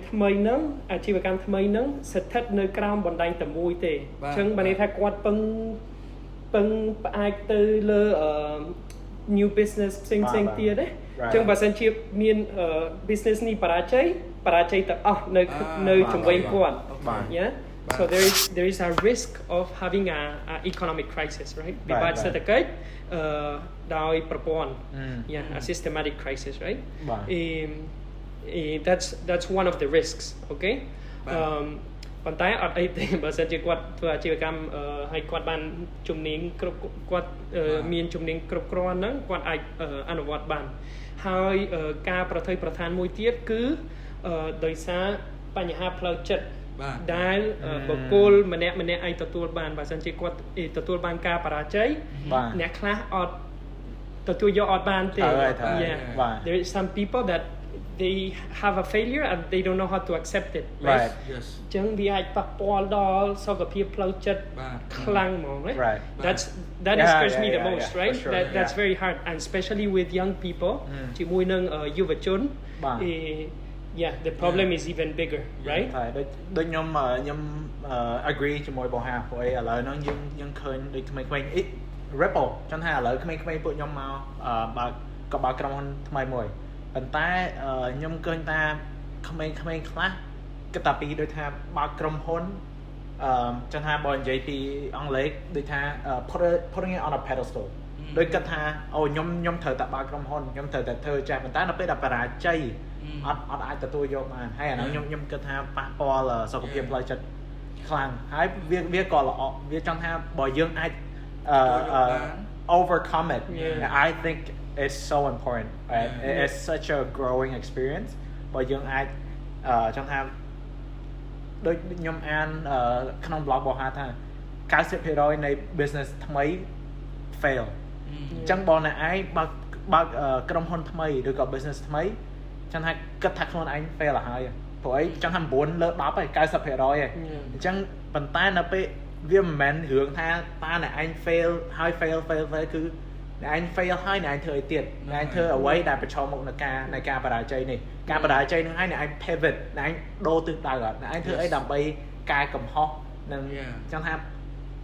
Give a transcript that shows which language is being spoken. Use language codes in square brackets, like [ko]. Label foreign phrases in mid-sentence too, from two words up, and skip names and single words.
[km] ថ្មីហ្នឹងអាជីវកម្មថ្មីហ្នឹងស្ថិតនៅក្រោមបណ្ដាញតែមួយទេអញ្ចឹងបានន័យថាគាត់ពឹងផ្អែកទៅលើ [en] new business [km] ផ្សេងទៀតទេអញ្ចឹងបើសិនជាមាន business នេះបរាជ័យទាំងអស់នៅជំវិញគាត់ [en] so there is a risk of having a economic crisis right [km] វិបត្តិសេដ្ឋកិច្ចដោយប្រព័ន្ធ [en] a systematic crisis right that's one of the risks okay [km] ប៉ុន្តែអត់អីទេបើសិនជាគាត់ធ្វើអាជីវកម្មឲ្យគាត់បានជំនាញគាត់មានជំនាញគ្រប់គ្រាន់ហ្នឹងគាត់អាចអ នុវត្តបានហើយការប្រថុយប្រឋានមួយទៀតគឺដោយសារបញ្ហាផ្លូវចិត្តដែលបុគ្គលម្នាក់អាចទទួលបាន បើសិនជាគាត់ទទួលបានការបរាជ័យអ្នកខ្លះអត់ទទួលយកអត់បានទេ [en] there is some people that they have a failure and they don't know how to accept it right yes [km] ចឹងវាអាចប៉ះពាល់ដល់សុខភាពផ្លូវចិត្តខ្លាំងហ្មងណា [en] that scares me the most right that's very hard and especially with young people [km] ជាមួយនឹងយុវជន [en] the problem is even bigger right [km] ដូចខ្ញុំ agree ជាមួយបងហាព្រោះឥឡូវហ្នឹងយើងឃើញដូចក្មេងៗRipple ចង់ថាឥឡូវក្មេងៗពួកខ្ញុំមកបើកក្រុមហ៊ុន ថ្មីមួយប៉ុន្តែខ្ញុំឃើញថាក្មេងៗខ្លះគិតតែពីដូចថាបើកក្រុមហ៊ុនចង់ថាបើនិយាយពីអង់គ្លេសដូចថា [en] putting it on a pedestal [km] ដូចគិតថាអូខ្ញុំត្រូវតែបើកក្រុមហ៊ុនខ្ញុំត្រូវតែធ្វើចេះប៉ុន្តែនៅពេលដែលបរាជ័យអត់អាចទទួលយកបានហើយអាហ្នឹងខ្ញុំគិតថាប៉ះពាល់សុខភាពផ្លូវចិត្តខ្លាំងហើយវាក៏ល្អវាចង់ថាបើយើងអាច [en] overcome it I think it's so important right it's such a growing experience [km] បើយើងអាចចង់ថាដូចខ្ញុំអានក្នុង blog របស់ថា 90% នៃ business ថ្មី fail [en] អ [km] ញ្ចឹងបើអ្នកឯងបើកក្រុមហ៊ុនថ្មីឬក៏ business ថ្មីចង់ថាគិតថាខ្លួនឯង fail ទៅហើយព្រោះអីចង់ថា9លើ10ហើយ 90% ហើយអញ្ចឹងប៉ុន្តែនៅពេលវាមិនមែនរឿងថាតើអ្នកឯង fail ហើយ fail គឺអ្នកឯង fail ហើយអ្នកឯងធ្វើអីទៀតអ្នកឯងធ្វើអ្វីដែលប្រឈមមុខនឹងការបរាជ័យនេះការបរាជ័យនឹងហើយអ្នកឯង pivot អ្នកឯងដូរទិសដៅអត់អ្នកឯងធ្វើអីដើម្បីកែកំហុសនឹងចង់ថា